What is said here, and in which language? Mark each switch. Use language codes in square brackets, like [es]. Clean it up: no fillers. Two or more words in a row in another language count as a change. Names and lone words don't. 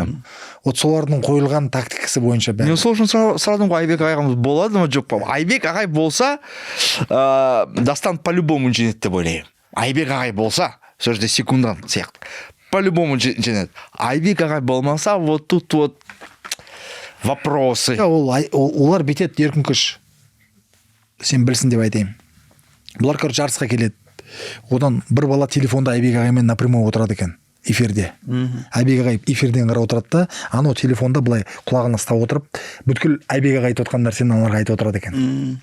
[kk] Вот солардың қойылған тактикасы бойынша бәрі. Мен сол үшін сұрадым ғой, Айбек ағайымыз болады ма, жоқ па? Айбек ағай болса, Дастан по-любому жеңеді деп ойлаймын. Айбек ағай болса, сол жерде секундан сияқты. По-любому жеңеді. Айбек ағай болмаса, [ru] вот тут вот вопросы. [kk] Олар бетет еркін күш. Сен білсін деп айтайын. Бұлар короче жарысқа келеді. Одан бір бала телефонда Айбек ағаймен напрямую отырады екен эфирде. Айбек ағай эфирден қарап отырады да, анау телефонда былай құлағына ұстап отырып, бүткіл Айбек ағай айтып отқан нәрсені аналарға айтып отырады екен.